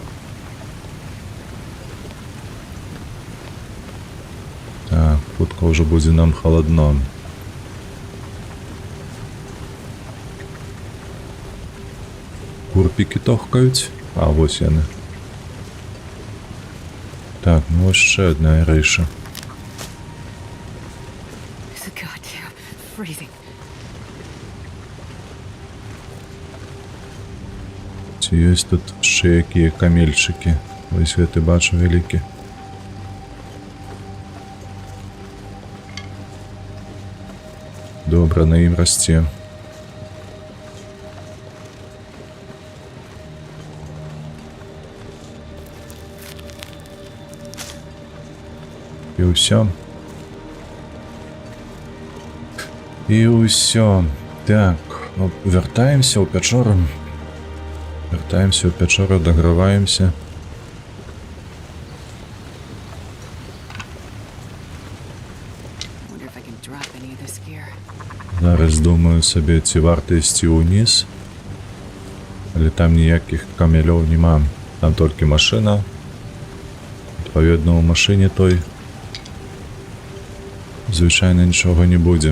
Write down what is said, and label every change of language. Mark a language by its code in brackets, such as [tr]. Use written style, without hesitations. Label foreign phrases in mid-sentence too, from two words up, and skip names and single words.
[be] Так, хутка ўжо будзе нам халадно. Курпікі тохкаюць, а вось яны. Так, ну вось яшчэ адна рэйша. [en] It's goddamn freezing. [be] Ці ёсць тут яшчэ якія камельчыкі? Вось гэты бачу вялікі. Добра, на ім расце. І ўсё. І ўсё. Так, ну, вяртаемся ў пячору. Вяртаемся ў пячору, даграваемся. [en] Wonder if I can drop any of this gear. [be] Зараз думаю сабе, ці варта ісці ўніз. Але там ніякіх камелёў няма. Там толькі машына. Адпаведна, у машыне той звычайна нічога не будзе.